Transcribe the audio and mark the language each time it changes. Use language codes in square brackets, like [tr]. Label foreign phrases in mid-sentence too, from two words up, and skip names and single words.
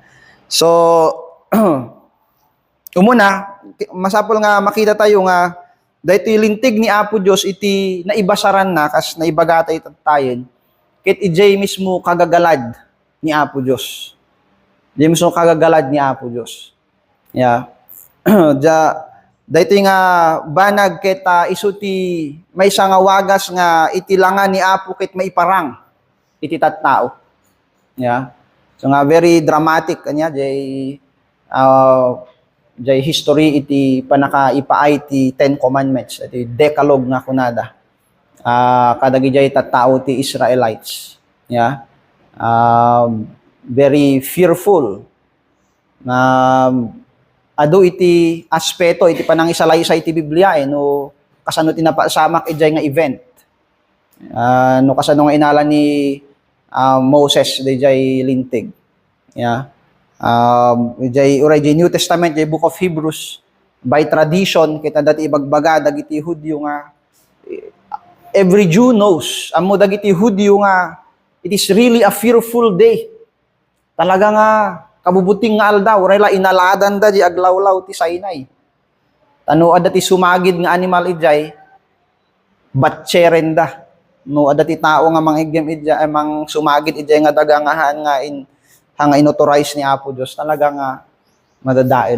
[ilo] So umuna masapol nga makita tayo nga daytoy lintig ni Apo Dios iti naibasaran na kas naibagatay tayen ket ijay mismo kagagalad ni Apo Dios. Di mismo kagagalad ni Apo Dios. Ya. Daytoy nga banag ket isu ti maysa nga wagas nga itilangan ni Apo ket maiparang iti tattao. Ya. So nga [en] very dramatic [ilo] kanya jay history iti panakaipaay ti 10 Commandments, iti Decalogue nga kunada. Kadagi jay tattao ti Israelites. Ya. [en] Very fearful [ilo] na adu iti aspeto iti panangisalaysay iti Biblia no kasano tinapasamak ijay nga event no kasano nga inala ni Moses dijay lintig ijay uray jay New Testament jay Book of Hebrews [en] by tradition [ilo] kita dati ibagbaga dagiti Hudyo nga [en] every Jew knows [ilo] amo dagiti Hudyo nga [en] it is really a fearful day. [ilo] Talaga nga kabubuting nga aldaw, rela inaladan da di aglawlaw ti Sinai. Tano adati sumagid nga animal ijay, batcheren da. No adati tao nga mangigyam ijay, mang sumagid ijay nga dagangahan nga hanga inauthorize ni Apo Dios talaga nga madadael.